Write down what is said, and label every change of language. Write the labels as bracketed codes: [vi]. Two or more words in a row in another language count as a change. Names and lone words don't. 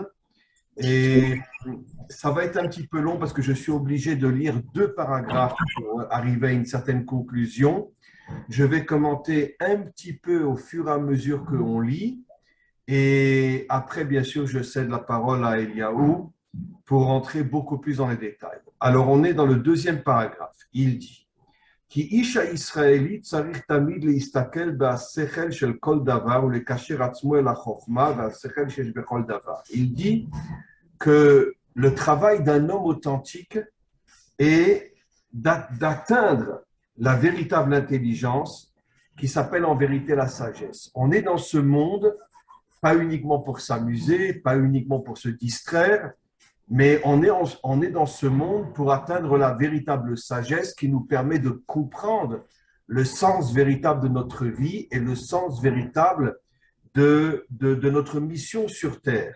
[fr] Et ça va être un petit peu long parce que je suis obligé de lire 2 paragraphes pour arriver à une certaine conclusion. Je vais commenter un petit peu au fur et à mesure qu'on lit et après, bien sûr, je cède la parole à Eliaou pour rentrer beaucoup plus dans les détails. Alors, on est dans le 2e paragraphe. Il dit [he] כי איש הישראלי צריך תמיד להסתכל בשכל של כל דבר ולקשר עצמו אל החוכמה והשכל שיש בכל דבר. [fr] Il dit que le travail d'un homme authentique est d'atteindre la véritable intelligence qui s'appelle en vérité la sagesse. On est dans ce monde pas uniquement pour s'amuser, pas uniquement pour se distraire, mais on est dans ce monde pour atteindre la véritable sagesse qui nous permet de comprendre le sens véritable de notre vie et le sens véritable de notre mission sur Terre.